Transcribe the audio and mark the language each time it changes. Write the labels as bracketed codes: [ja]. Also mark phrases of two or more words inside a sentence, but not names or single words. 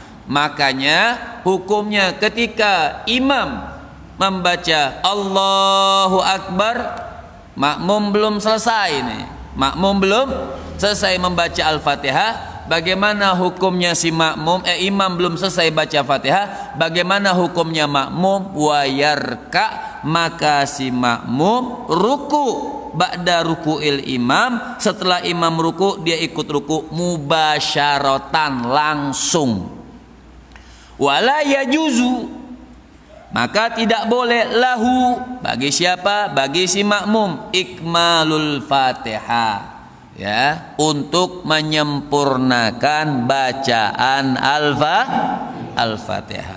[id] Makanya hukumnya ketika imam membaca [ar] الله أكبر, [id] makmum belum selesai nih, makmum belum selesai membaca Al-Fatihah. Bagaimana hukumnya si makmum? Imam belum selesai baca Fatihah. Bagaimana hukumnya makmum? [ar] ويركع, [id] maka si makmum ruku [ar] بعد ركوع الإمام, [id] setelah imam ruku dia ikut ruku mubasyaratan, langsung. [ar] ولا يجوز, [id] maka tidak boleh lahu, bagi siapa? Bagi si makmum, [ar] إكمال الفاتحة, [id] ya, untuk menyempurnakan bacaan Al-Fatihah.